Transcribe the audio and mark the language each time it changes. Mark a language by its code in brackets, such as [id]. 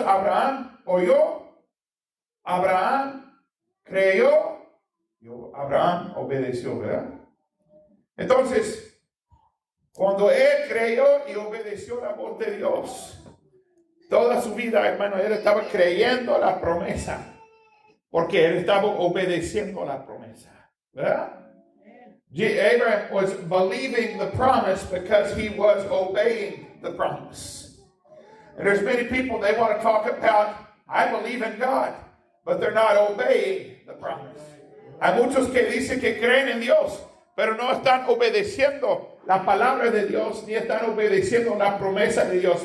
[es] Abraham oyó, Abraham creyó, y Abraham obedeció, ¿verdad? Entonces, cuando él creyó y obedeció la voz de Dios, toda su vida, hermano, él estaba creyendo la promesa, porque él estaba obedeciendo la promesa, ¿verdad? [en] Abraham was believing the promise because he was obeying the promise. And there's many people, they want to talk about, I believe in God, but they're not obeying the promise. [es] Hay muchos que dicen que creen en Dios, pero no están obedeciendo la palabra de Dios, ni están obedeciendo la promesa de Dios.